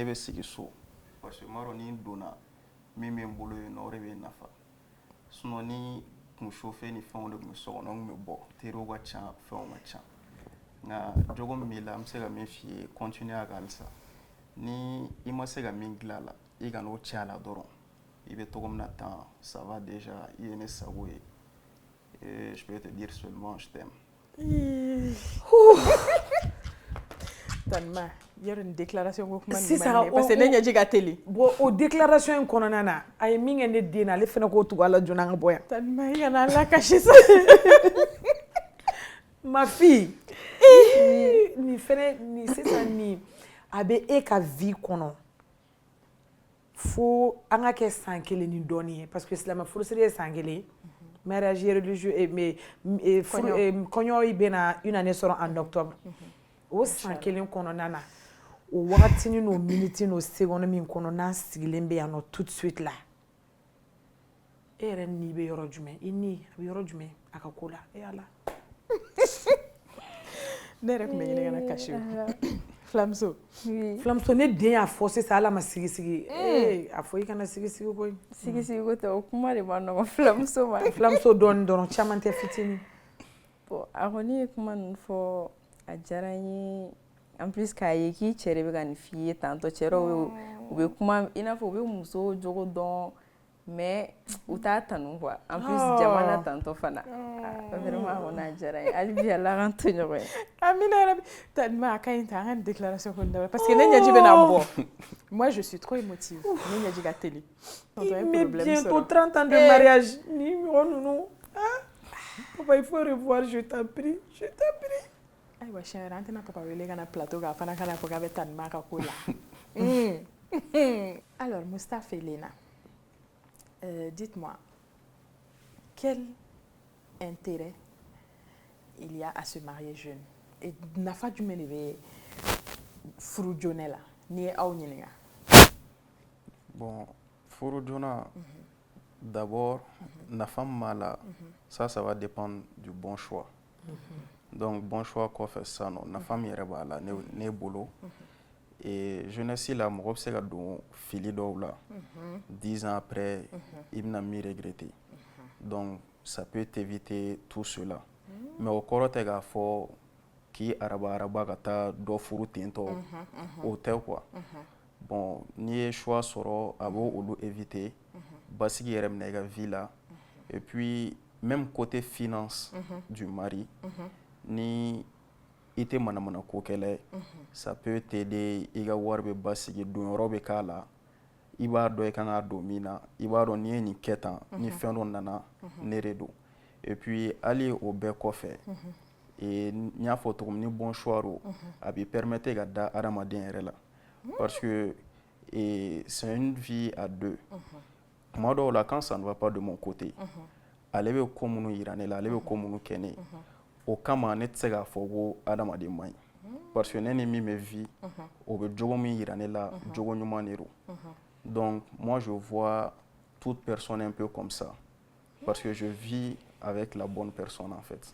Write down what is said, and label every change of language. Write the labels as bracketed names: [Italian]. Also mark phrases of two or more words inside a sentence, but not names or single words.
[Bambara] bɛ sigi so [French] parce que [Bambara] n b'a dɔn ni n donna min bɛ n bolo yen nɔ o de bɛ n nafa sinon ni kun chauffe ni fɛnw de tun bɛ so kɔnɔ n tun bɛ bɔ teriw ka ca fɛnw ka ca nka jogo min b'i la n bɛ se ka min f'i ye continuer a kan halisa ni i ma se ka min dilan a la i ka n'o cɛ a la dɔrɔn i bɛ cogo min na tan [French] ça va déjà [Bambara] i ye ne sago ye [French] et je peux te dire seulement je t'aime. [Bambara] Tanma yɔrɔ nin déclaration ko kuma nin man [French] parce que [Bambara] ne ɲɛji ka teli bon o déclaration in kɔnɔna na a ye min kɛ ne den na ale fana k'o tugu a la joona an ka bɔ yan Tanma i kana Ala kasi sa [French] ma fille [Bambara] nin fɛnɛ nin sisan nin a bɛ e ka vie kɔnɔ fo an ka kɛ san 1 ni dɔɔnin ye [French] parce que [Bambara] silamɛ furusiri ye san 1 [French] mariage religieux [Bambara] kɔɲɔ bɛ na [French] une année [Bambara] sɔrɔ [French] en octobre [Bambara] o san 1 kɔnɔna na o wagatinin n'o minute n'o seconde min kɔnɔ n'an sigilen bɛ yan nɔ [French] tout de suite là [Bambara] e yɛrɛ ni bɛ yɔrɔ jumɛn i ni a bɛ yɔrɔ jumɛn a ka ko la e Ala ne yɛrɛ tun bɛ ɲini kana kasi Flamso Flamso ne den y'a fɔ sisan Ala ma sigi a fɔ i kana sigi koyi sigi ko tɛ o kuma de ma nɔgɔn Flamso ma Flamso dɔɔnin dɔrɔn caman tɛ fitinin bon a kɔni ye kuma ninnu fɔ a diyara n ye [French] en plus [Bambara] k'a ye k'i cɛ de bɛ ka nin f'i ye tantɔ cɛ dɔw u bɛ kuma i n'a fɔ u bɛ muso jogo dɔn mais u t'a tanu quoi [French] en plus [Bambara] jamana tantɔ fana vraiment a kɔni a diyara n ye hali bi Ala k'an to ɲɔgɔn ye amina yarabi Tanma a ka ɲi ta an ka nin déclaration kɔni dabila [French] parce que [Bambara] ne ɲɛji bɛ na bɔ [French] moi je suis trop émotive [Bambara] ne ɲɛji ka teli [French] mais bientôt 30 ans de mariage [Bambara] ni mɔgɔ ninnu [French] papa il faut revoir je t'en prie [Bambara] ayiwa siɲɛ wɛrɛ an tɛna papa wele ka na plateau kan a fana kana fɔ k'a bɛ Tanma ka ko la [French] alors Mustapha et Lena dites-moi quel intérêt il y a à se marier jeune [Bambara] et nafa jumɛn de bɛ furu joona la n'i ye aw ɲininka bon furu joona d'abord nafa min b'a la [French] ça va dépendre du bon choix donc bon choix [Bambara] kɔfɛ sisan nɔ nafa min yɛrɛ b'a la ne bolo [French] et jeunesse [Bambara] la mɔgɔ bɛ se ka don fili dɔw la [French] 10 ans après [Bambara] i bɛna min regretter [French] donc ça peut t'éviter tout cela [Bambara] mais o kɔrɔ tɛ k'a fɔ k'i araba ka taa dɔ furu tentɔ o tɛ [French] quoi bon [Bambara] n'i ye choix sɔrɔ a b'o olu éviter basigi yɛrɛ minɛ i ka vie la [French] et puis même côté finance du mari [Bambara] ni i tɛ manamana ko kɛlɛ ye [French] ça peut t'aider [Bambara] i ka wari bɛ basigi donyɔrɔ bɛ k'a la i b'a dɔn i kan ka don min na i b'a dɔn n'i ye nin kɛ tan ni fɛn dɔ nana ne de don [French] et puis [Bambara] hali o bɛɛ kɔfɛ n y'a fɔ cogo min ni [French] bon choix [Bambara] ro a b'i permettre ka da adamaden yɛrɛ la [French] parce que c'est une vie à deux [Bambara] tuma dɔw la [French] quand ça ne va pas de mon côté [Bambara] ale bɛ ko minnu yira ne la ale bɛ ko minnu kɛ ne ye o kama ne tɛ se k'a fɔ ko adamaden man ɲi [French] parce que [Bambara] ne ni min bɛ vie o bɛ jogo min yira ne la jogo ɲuman de don [French] donc moi je vois toute personne un peu comme ça parce que je vis avec la bonne personne en fait.